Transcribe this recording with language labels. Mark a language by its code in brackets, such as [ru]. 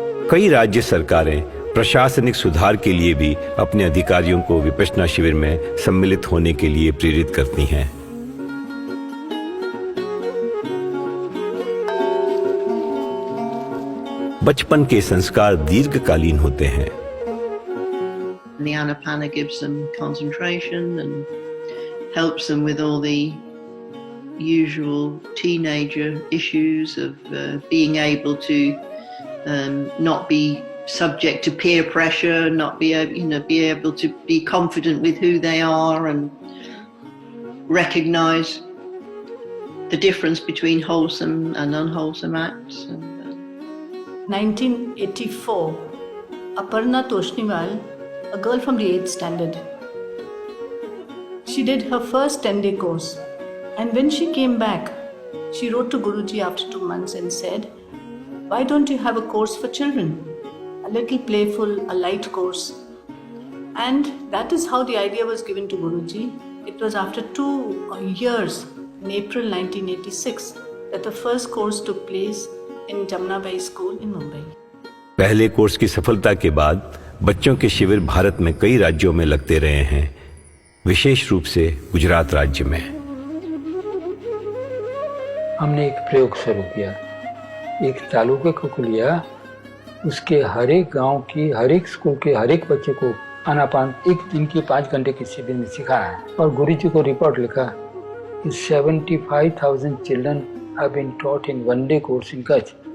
[hi] कई राज्य सरकारें प्रशासनिक सुधार के लिए भी अपने अधिकारियों को विपश्यना शिविर में सम्मिलित होने के लिए प्रेरित करती हैं। बचपन के संस्कार दीर्घकालीन होते हैं। [en] The Anapana gives them concentration and helps them with all the usual teenager issues of being able to not be subject to peer pressure, not be able to be confident with who they are and recognize the difference between wholesome and unwholesome acts. 1984, Aparna Toshniwal, a girl from the 8th standard, she did her first 10-day course, and when she came back, she wrote to Guruji after 2 months and said, "Why don't you have a course for children? A little playful, a light course." And that is how the idea was given to Guruji. It was after 2 years, in April 1986, that the first course took place in Dhamma School in Mumbai. [hi] पहले course की सफलता के बाद बच्चों के शिविर भारत में कई राज्यों में लगते रहे हैं, विशेष रूप से गुजरात राज्य में। हमने एक प्रयोग शुरू किया, एक तालुके को लिया, उसके हर एक गांव की, हर एक स्कूल के हर एक बच्चे को आनापान एक दिन की 5 घंटे की शिविर में सिखाया और गुरुजी को रिपोर्ट लिखा कि 75,000 [en] Children have been taught in 1-day course in Kutch.